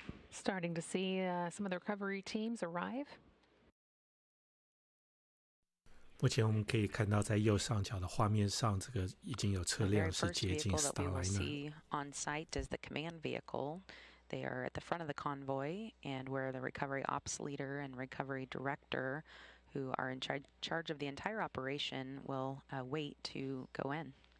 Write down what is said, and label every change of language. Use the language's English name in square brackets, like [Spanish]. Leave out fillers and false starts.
[English] Starting to see some of the recovery teams arrive. [Chinese] 目前我们可以看到，在右上角的画面上，这个已经有车辆是接近 Starliner。 [English] On site is the command vehicle. They are at the front of the convoy, and where the recovery ops leader and recovery director, who are in charge of the entire operation, will wait to go in.